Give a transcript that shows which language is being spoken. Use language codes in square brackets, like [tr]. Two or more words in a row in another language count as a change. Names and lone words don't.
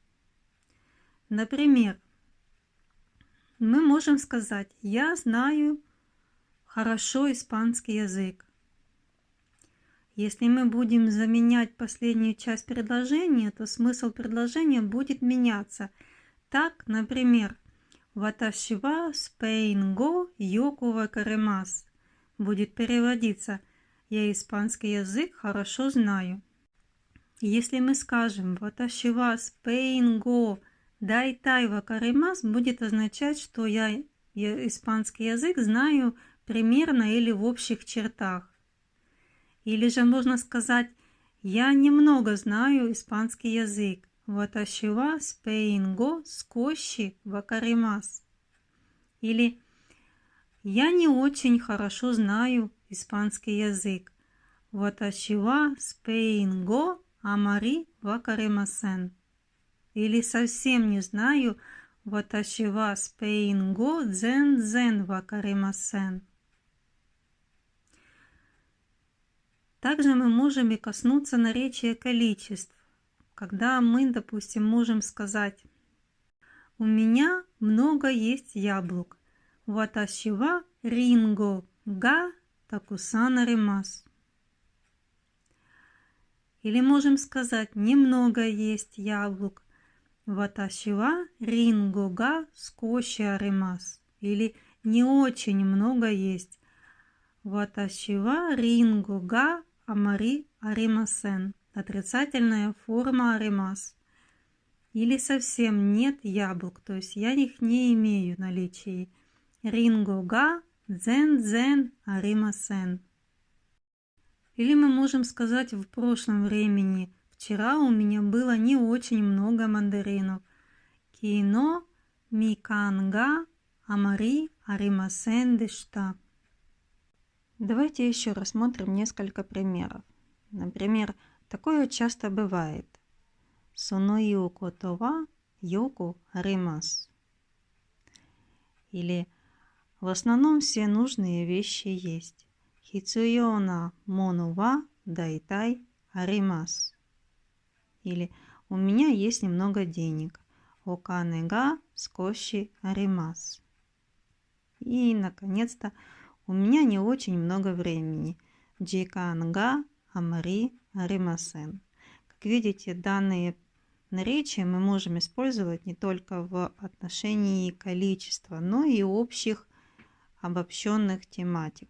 [ru] Например, мы можем сказать «я знаю хорошо испанский язык». Если мы будем заменять последнюю часть предложения, то смысл предложения будет меняться. Так, например, [ja] «私はスペイン語よく分かります» [ru] будет переводиться «я испанский язык хорошо знаю». Если мы скажем [ja] «私はスペイン語大体分かります», [ru] будет означать, что я испанский язык знаю примерно или в общих чертах. Или же можно сказать «я немного знаю испанский язык». [ja] «私はスペイン語少し分かります». [ru] Или «я не очень хорошо знаю испанский язык». [ja] «私はスペイン語あまり分かりません». [ru] Или совсем не знаю [ja] «私はスペイン語全然分かりません». [ru] Также мы можем и коснуться наречия количеств. Когда мы, допустим, можем сказать «у меня много есть яблок». [ja] «私はりんごがたくさんあります». [ru] Или можем сказать «немного есть яблок». [ja] «私はりんごが少しあります». [ru] Или «не очень много есть». [ja] «私はりんごがあまりありません». [ru] Отрицательная форма аримас. Или совсем нет яблок, то есть я их не имею в наличии. [ja] りんごが全然ありません. [ru] Или мы можем сказать в прошлом времени «вчера у меня было не очень много мандаринов». [ja] 昨日みかんがあまりありませんでした. [ru] Давайте еще рассмотрим несколько примеров. Например, такое часто бывает. [ja] そのようなことはよくあります. [ru] Или в основном все нужные вещи есть. [ja] 必要な物は大体あります. [ru] Или у меня есть немного денег. [ja] お金が少しあります. [ru] И, наконец-то, у меня не очень много времени. [ja] 時間があまりありません. [ru] Как видите, данные наречия мы можем использовать не только в отношении количества, но и общих обобщенных тематик.